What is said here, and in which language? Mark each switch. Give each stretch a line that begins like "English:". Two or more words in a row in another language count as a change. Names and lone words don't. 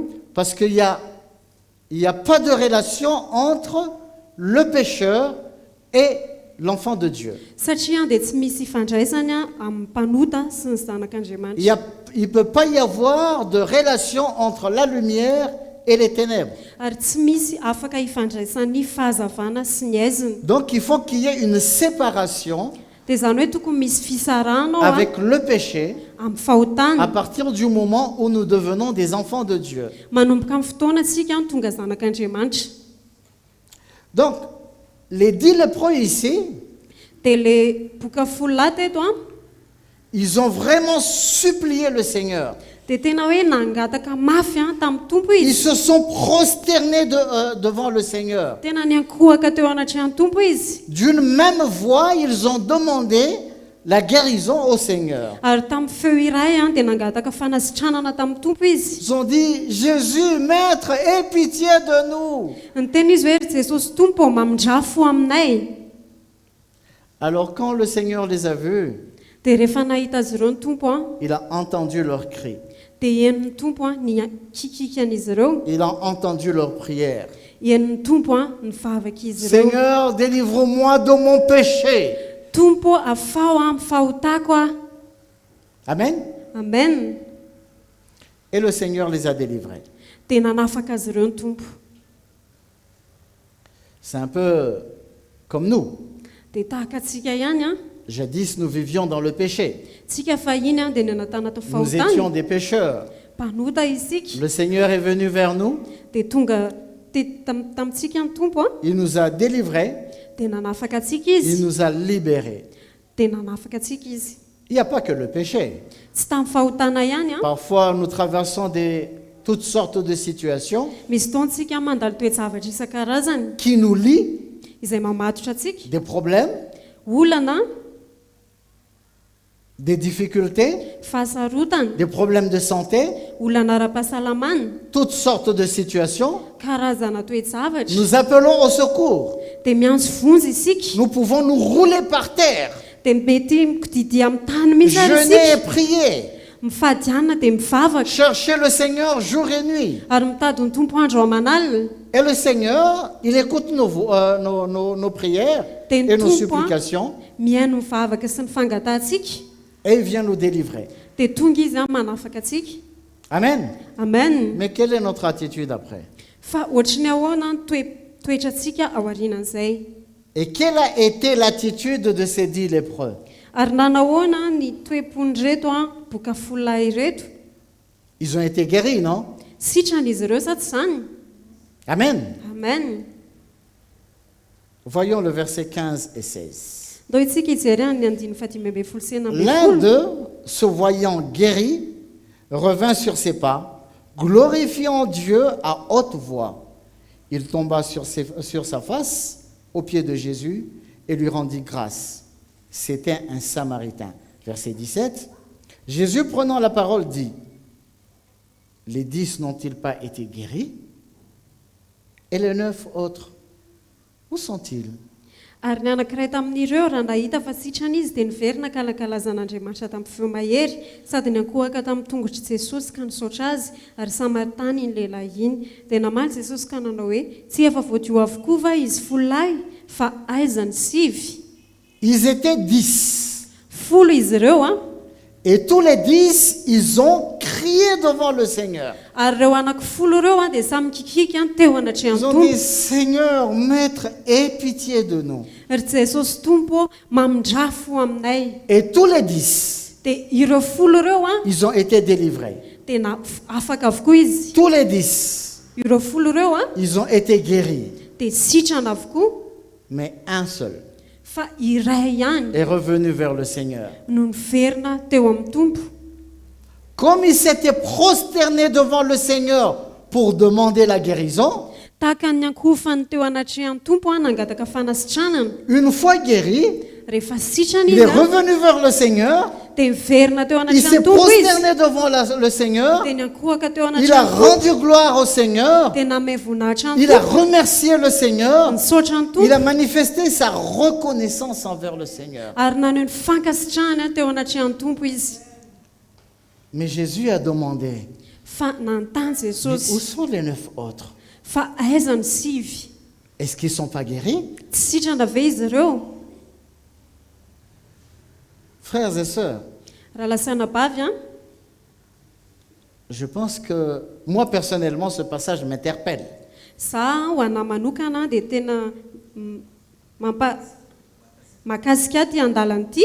French: Parce qu'il y a pas de relation entre le pécheur et l'enfant de Dieu.
Malagasy: Satria dia tsy misy ifandraisany amin'ny mpanota sy ny zanak'Andriamanitra.
French: Il ne peut pas y avoir de relation entre la lumière et les ténèbres.
Malagasy: Ary tsy misy afaka ifandraisan'ny fahazavana sy ny aizina.
French: Donc il faut qu'il y ait une séparation
Malagasy: Dia izany hoe tokony misy fisarahana
French: avec le péché
Malagasy: amin'ny
French: à
Malagasy: fahotana.
French: partir du moment où nous devenons des enfants de Dieu.
Malagasy: Manomboka amin'ny fotoana tsika tonga zanak'Andriamanitra.
French: Donc, les 10 lépreux ici,
Malagasy: Dia le boka folo lahy teto
French: ils ont vraiment supplié le Seigneur.
Malagasy: dia tena hoe nangataka mafy tamin'ny tompo
French: Ils
Malagasy: izy.
French: se sont prosternés devant le Seigneur.
Malagasy: Tena niankohaka teo anatrehan'ny tompo izy.
French: D'une même voix, ils ont demandé la guérison au Seigneur.
Malagasy: Ary tamin'ny feo iray dia nangataka fanasitranana tamin'ny tompo izy.
French: Ils ont dit, Jésus, Maître, aie pitié de nous.
Malagasy: Ny teny izy hoe ry Jesosy tompo mamindrafo aminay.
French: Alors quand le Seigneur les a vus,
Malagasy: Dia rehefa nahita azy ireo ny tompo
French: il a entendu leurs cris,
Malagasy: dia henon'ny tompo ny kikikan'izy ireo.
French: il a entendu leurs prières.
Malagasy: Henon'ny tompo ny vavakizy ireo.
French: Seigneur, délivre-moi de mon péché.
Malagasy: Tompo afao amin'ny fahotako a.
French: Amen.
Malagasy: Amen.
French: Et le Seigneur les a délivrés.
Malagasy: Dia nanafaka azy ireo ny tompo.
French: C'est un peu comme nous.
Malagasy: Dia tahaka antsika ihany a.
French: Jadis, nous vivions dans le péché.
Malagasy: Tsika fahiny a dia nanatana tao
French: Nous étions
Malagasy: fahotana.
French: des pécheurs.
Malagasy: Mpanota isika.
French: Le Seigneur est venu vers nous.
Malagasy: Dia tonga tamintsika ny tompo a.
French: Il nous a délivrés.
Malagasy: Dia nanafaka antsika
French: Il
Malagasy: izy.
French: nous a libérés.
Malagasy: Dia nanafaka antsika izy.
French: Il n'y a pas que le péché.
Malagasy: Tsy tamin'ny fahotana ihany a.
French: Parfois, nous traversons toutes sortes de situations
Malagasy: Misy taontsika mandalo toejavatra isan-karazany
French: qui nous lient,
Malagasy: izay mamatotra antsika.
French: des problèmes,
Malagasy: Olana,
French: des difficultés,
Malagasy: fahasarotana,
French: des problèmes de santé,
Malagasy: olana ara-pahasalamana,
French: toutes sortes de situations.
Malagasy: karazana toejavatra.
French: Nous appelons au secours.
Malagasy: Dia miantso vonjy isika.
French: Nous pouvons nous rouler par terre,
Malagasy: Dia mety mikididy amin'ny tany misy ary
French: jeûner et
Malagasy: isika.
French: prier,
Malagasy: Mifadiana dia mivavaka.
French: chercher le Seigneur jour et nuit.
Malagasy: Ary mitady ny tompo andro aman'alina.
French: Et le Seigneur, il écoute nos prières
Malagasy: Dia ny
French: et nos
Malagasy: tompo
French: supplications
Malagasy: mihaino ny mivavaka sy ny fangatantsika.
French: et il vient nous délivrer.
Malagasy: Dia tonga izy manafaka antsika.
French: Amen.
Malagasy: Amen.
French: Mais quelle est notre attitude après?
Malagasy: Fa ohatrany ahoana ny toetrantsika aorianan'izay.
French: Et quelle a été l'attitude de ces 10 lépreux?
Malagasy: Ary nanahoana ny toepony reto boka folahy reto.
French: Ils ont été guéris, non?
Malagasy: Sitran'izy ireo sa tsy izany?
French: Amen.
Malagasy: Amen.
French: Voyons le verset 15 et 16.
Malagasy: Ndao itsika ijery ny andiny fahatimy amby folo sy enina amby
French: L'un
Malagasy: folo.
French: d'eux, se voyant guéri, revint sur ses pas, glorifiant Dieu à haute voix. Il tomba sur sa face, aux pieds de Jésus, et lui rendit grâce. C'était un Samaritain. Verset 17. Jésus, prenant la parole, dit, les 10 n'ont-ils pas été guéris? Et les 9 autres, où sont-ils?
Malagasy: Ary ny anankiray tamin'ireo raha nahita fa sitrana izy dia niverina kalakalazan'Andriamanitra tamin'ny feo mahery sady nankohaka tamin'ny tongotry Jesosy ka nisaotra azy ary Samaritany iny lehilahy iny. Dia namaly Jesosy ka nanao hoe tsy efa voadio avokoa va izy folahy fa aiza ny sivy?
French: Ils étaient 10.
Malagasy: Folo izy ireo a.
French: Et tous les 10, ils ont crié devant le Seigneur.
Malagasy: Ary ireo anankifolo ireo dia samy kikiky teo anatrehan'ny
French: Ils ont dit,
Malagasy: tompo.
French: Seigneur, Maître, aie pitié de nous.
Malagasy: Ry Jesosy tompo mamindrafo aminay.
French: Et tous les 10,
Malagasy: Dia ireo folo ireo
French: ils ont été délivrés.
Malagasy: dia afaka avokoa izy.
French: Tous les 10,
Malagasy: Ireo folo ireo
French: ils ont été guéris.
Malagasy: dia sitrana avokoa.
French: Mais un seul
Malagasy: Fa iray ihany
French: est revenu vers le Seigneur.
Malagasy: no niverina teo amin'ny tompo.
French: Comme il s'était prosterné devant le Seigneur pour demander la guérison,
Malagasy: Tahaka ny ankofany teo anatrehan'ny tompo nangataka fanasitranana.
French: une fois guéri,
Malagasy: Rehefa sitrana
French: il est
Malagasy: izy
French: revenu vers le Seigneur,
Malagasy: dia miverina teo
French: il s'est
Malagasy: anatrehan'ny tompo izy.
French: prosterné devant le Seigneur,
Malagasy: Dia niankohaka teo
French: il a
Malagasy: anatrehan'ny tompo.
French: rendu gloire au Seigneur,
Malagasy: Dia namay voninahitra ny
French: il a
Malagasy: tompo.
French: remercié le Seigneur,
Malagasy: Nisaotra ny
French: il a
Malagasy: tompo.
French: manifesté sa reconnaissance envers le Seigneur.
Malagasy: Ary naneho ny fankasitrahana teo anatrehan'ny tompo izy.
French: Mais Jésus a demandé,
Malagasy: Fa nantany
French: mais où
Malagasy: Jesosy
French: sont les 9 autres?
Malagasy: fa aiza ny sivy?
French: Est-ce qu'ils ne sont pas guéris?
Malagasy: Tsy sitrana ve izy ireo?
French: Frères et sœurs,
Malagasy: Raha lasana bavy
French: je pense que moi personnellement, ce passage m'interpelle.
Malagasy: za ho anahy manokana dia tena mahakasika ty andalana ity.